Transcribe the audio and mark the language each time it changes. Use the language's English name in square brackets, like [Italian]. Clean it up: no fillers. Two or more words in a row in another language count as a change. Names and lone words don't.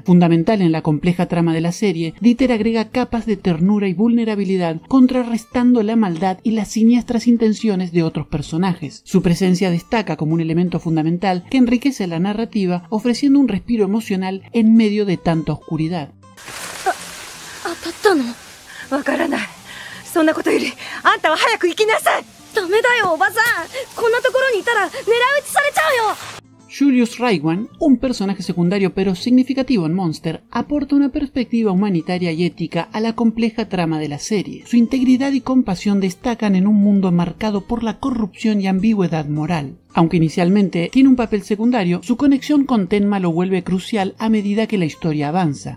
[Spanish] Fundamental en la compleja trama de la serie, Dieter agrega capas de ternura y vulnerabilidad, contrarrestando la maldad y las siniestras intenciones de otros personajes. Su presencia destaca como un elemento fundamental que enriquece la narrativa, ofreciendo un respiro emocional en medio de tanta oscuridad. [Japanese] 当たったの？わからない。そんなことよりあんたは早く行きなさい。ダメだよおばさん。こんなところにいたら狙い撃ちされちゃうよ。 [Spanish] Julius Raigwan, un personaje secundario pero significativo en Monster, aporta una perspectiva humanitaria y ética a la compleja trama de la serie. Su integridad y compasión destacan en un mundo marcado por la corrupción y ambigüedad moral. Aunque inicialmente tiene un papel secundario, su conexión con Tenma lo vuelve crucial a medida que la historia avanza.